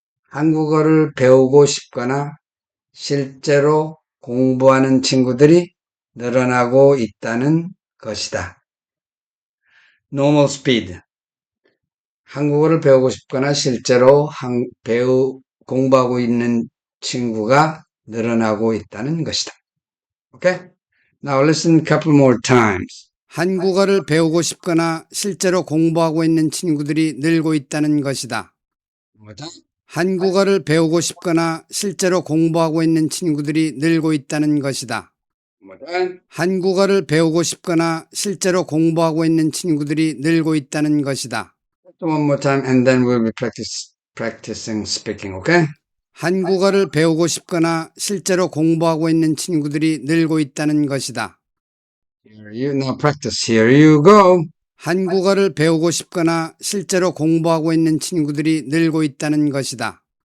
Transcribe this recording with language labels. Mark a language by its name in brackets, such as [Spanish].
[Korean] 한국어를 배우고 싶거나 실제로 공부하는 친구들이 늘어나고 있다는 것이다. [English] Normal speed. [Korean] 한국어를 배우고 싶거나 실제로 공부하고 있는 친구가 늘어나고 있다는 것이다. [English] Okay? Now listen a couple more times. [Korean] 한국어를 배우고 싶거나 실제로 공부하고 있는 친구들이 늘고 있다는 것이다. [English] One more time. [Korean] 한국어를 배우고 싶거나 실제로 공부하고 있는 친구들이 늘고 있다는 것이다. [English] One more time. [Korean] 한국어를 배우고 싶거나 실제로 공부하고 있는 친구들이 늘고 있다는 것이다. [English] One more time and then we'll be practicing speaking, okay? [Korean] 한국어를 배우고 싶거나 실제로 공부하고 있는 친구들이 늘고 있다는 것이다. [English] Now practice. Here you go. [Korean] 한국어를 배우고 싶거나 실제로 공부하고 있는 친구들이 늘고 있다는 것이다.